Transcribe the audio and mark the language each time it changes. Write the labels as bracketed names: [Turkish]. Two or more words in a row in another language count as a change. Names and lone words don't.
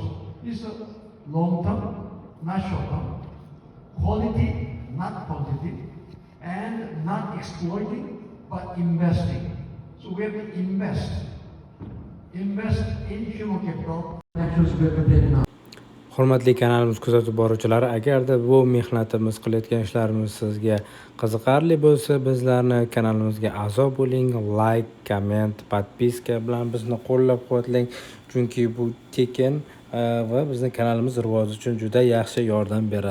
[English] It's a long-term, not short-term, quality, not quantity, and not exploiting, but investing. So we have to invest in human capital. Actions we have to take now. [Uzbek] Hurmatli kanalimiz kuzatib boruvchilari, agarda bu mehnatimiz, qilayotgan ishlarimiz sizga qiziqarli bo'lsa, bizlarni kanalimizga a'zo bo'ling, like, komment, podpiska bilan bizni qo'llab-quvvatlang, chunki bu tekin va bizning kanalimiz rivoji uchun juda yaxshi yordam beradi.